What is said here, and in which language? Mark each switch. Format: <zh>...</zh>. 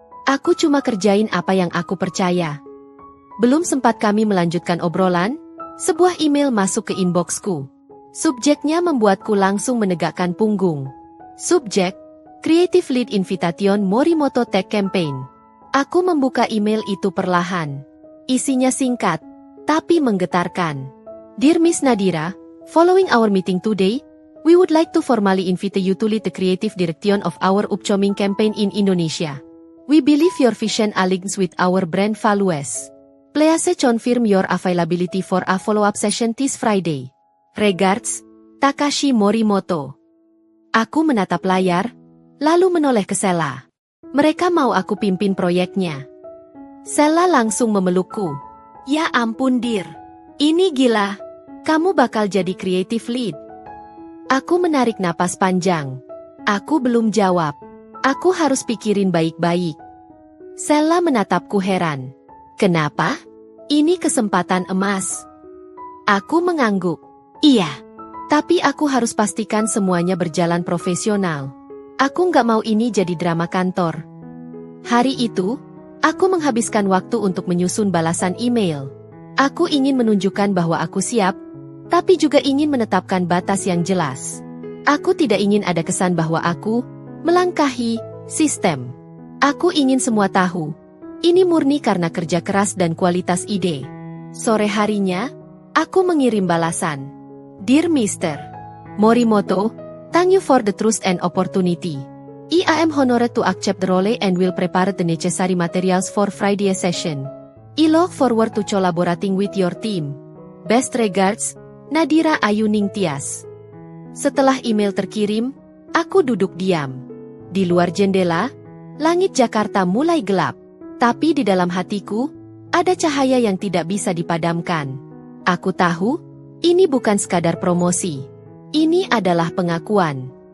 <id>Aku cuma kerjain apa yang aku percaya. Belum sempat kami melanjutkan obrolan, Sebuah email masuk ke inboxku. Subjeknya membuatku langsung menegakkan punggung.</id> <en>Subjek, Creative Lead Invitation Morimoto Tech Campaign.</en> <id>Aku membuka email itu perlahan. Isinya singkat, tapi menggetarkan.</id> <en>Dear Miss Nadira, following our meeting today, we would like to formally invite you to lead the creative direction of our upcoming campaign in Indonesia. We believe your vision aligns with our brand values. Please confirm your availability for a follow-up session this Friday. Regards, Takashi Morimoto.</en> <id>Aku menatap layar, lalu menoleh ke Sela. Mereka mau aku pimpin proyeknya. Sela langsung memelukku. Ya ampun Dir, ini gila. Kamu bakal jadi creative lead. Aku menarik napas panjang. Aku belum jawab. Aku harus pikirin baik-baik. Sela menatapku heran. Kenapa? Ini kesempatan emas. Aku mengangguk. Iya, tapi aku harus pastikan semuanya berjalan profesional. Aku nggak mau ini jadi drama kantor. Hari itu, aku menghabiskan waktu untuk menyusun balasan email. Aku ingin menunjukkan bahwa aku siap, tapi juga ingin menetapkan batas yang jelas. Aku tidak ingin ada kesan bahwa aku melangkahi sistem. Aku ingin semua tahu. Ini murni karena kerja keras dan kualitas ide. Sore harinya, aku mengirim balasan.</id> <en>Dear Mr. Morimoto, thank you for the trust and opportunity. I am honored to accept the role and will prepare the necessary materials for Friday's session. I look forward to collaborating with your team. Best regards, Nadira Ayuning Tias.</en> <id>Setelah email terkirim, aku duduk diam. Di luar jendela, langit Jakarta mulai gelap. Tapi di dalam hatiku, ada cahaya yang tidak bisa dipadamkan. Aku tahu, ini bukan sekadar promosi. Ini adalah pengakuan.</id>